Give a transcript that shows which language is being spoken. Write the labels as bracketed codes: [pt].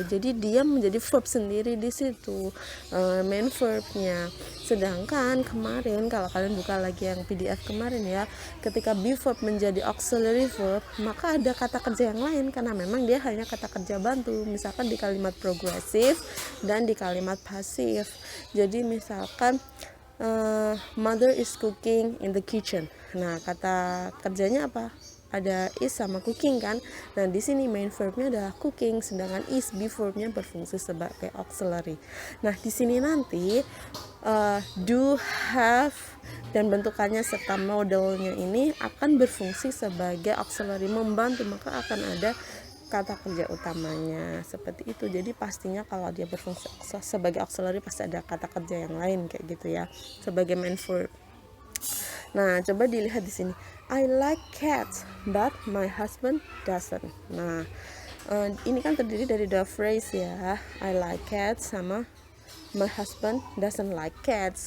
[id] Jadi dia menjadi verb sendiri di situ, main verbnya. Sedangkan kemarin kalau kalian buka lagi yang PDF kemarin ya, ketika be verb menjadi auxiliary verb, maka ada kata kerja yang lain karena memang dia hanya kata kerja bantu. Misalkan di kalimat progresif dan di kalimat pasif. Jadi misalkan [en] mother is cooking in the kitchen. [id] Nah, kata kerjanya apa? Ada is sama cooking kan. Nah, di sini main verbnya adalah cooking, sedangkan is be verbnya berfungsi sebagai auxiliary. Nah, di sini nanti do, have, dan bentukannya serta modelnya ini akan berfungsi sebagai auxiliary, membantu, maka akan ada kata kerja utamanya seperti itu. Jadi pastinya kalau dia berfungsi sebagai auxiliary pasti ada kata kerja yang lain kayak gitu ya sebagai main verb. Nah, coba dilihat di sini. [en] I like cats, but my husband doesn't. [id] Nah, ini kan terdiri dari dua phrase ya. [en] I like cats [id] sama [en] my husband doesn't like cats.